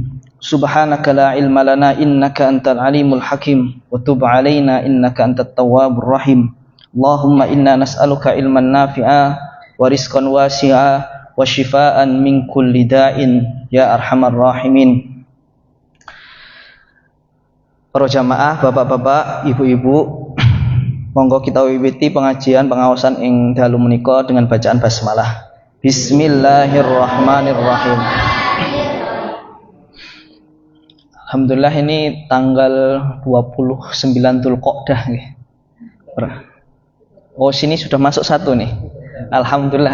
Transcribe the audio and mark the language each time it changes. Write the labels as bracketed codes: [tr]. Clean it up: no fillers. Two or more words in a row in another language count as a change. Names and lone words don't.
[ar] سبحانك لا علم لنا إنك أنت العليم الحكيم وتب علينا إنك أنت التواب الرحيم. اللهم إنا نسألك علما نافعا ورزقا واسعا وشفاء من كل داء يا أرحم الراحمين. [jv] Para jamaah, bapak-bapak, ibu-ibu, monggo kita wiwiti pengajian pengawasan ing dalu menika [id] dengan bacaan basmalah. Bismillahirrahmanirrahim. Alhamdulillah ini tanggal 29 Dzulqa'dah nggih. Oh, sini sudah masuk satu nih. Alhamdulillah.